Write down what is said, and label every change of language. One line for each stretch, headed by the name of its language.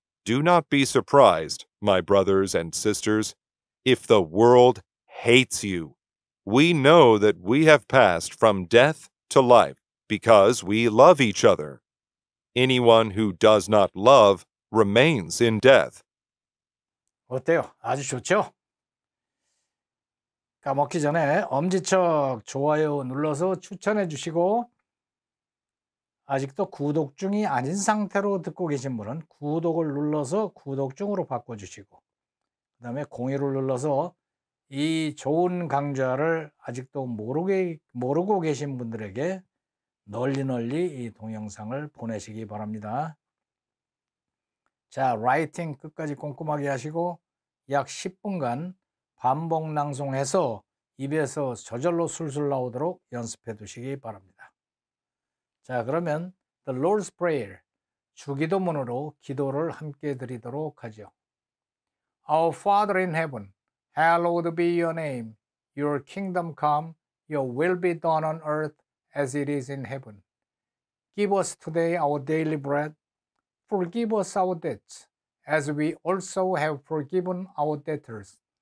English: Do not be surprised, my brothers and sisters, if the world hates you. We know that we have passed from death to life because we love each other. Anyone who does not love remains in death.
Korean: 어때요? 아주 좋죠? 까먹기 전에 엄지척 좋아요 눌러서 추천해 주시고, 아직도 구독 중이 아닌 상태로 듣고 계신 분은 구독을 눌러서 구독 중으로 바꿔주시고, 그 다음에 공유를 눌러서 이 좋은 강좌를 아직도 모르고 계신 분들에게 널리 이 동영상을 보내시기 바랍니다. 자, 라이팅 끝까지 꼼꼼하게 하시고 약 10분간 반복 낭송해서 입에서 저절로 술술 나오도록 연습해 두시기 바랍니다. 자, 그러면 The Lord's Prayer, 주기도문으로 기도를 함께 드리도록 하죠.
English: Our Father in heaven, hallowed be your name. Your kingdom come, your will be done on earth as it is in heaven. Give us today our daily bread. Forgive us our debts, as we also have forgiven our debtors.